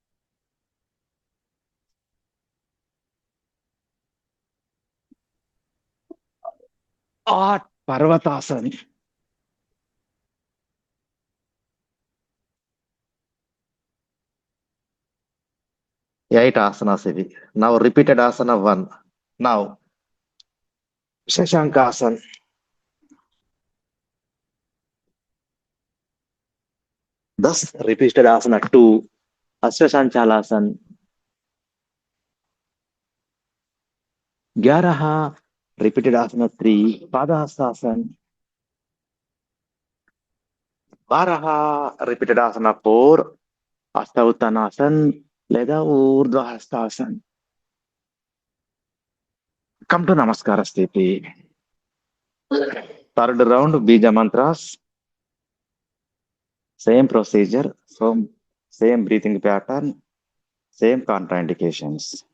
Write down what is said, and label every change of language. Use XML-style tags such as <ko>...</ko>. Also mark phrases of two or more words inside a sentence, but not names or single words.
<en>8 पर्वतासन.</en> <te>8 ఆసనాస్ ఇవి.</te> <en>Now repeated asana 1. Now शशांकासन. 10 repeated asana 2. अश्वसंचालासन. 11 repeated asana 3. पादहस्तासन. 12 repeated asana 4.</en> <te>अष्टावुत्थानासन లేదా ఊర్ధ్వహస్తాసన్.</te> <en>come to</en> <te>నమస్కార స్థితి.</te> <en>third round బీజ మంత్రాస్. Same procedure, same breathing pattern, same contraindications.</en>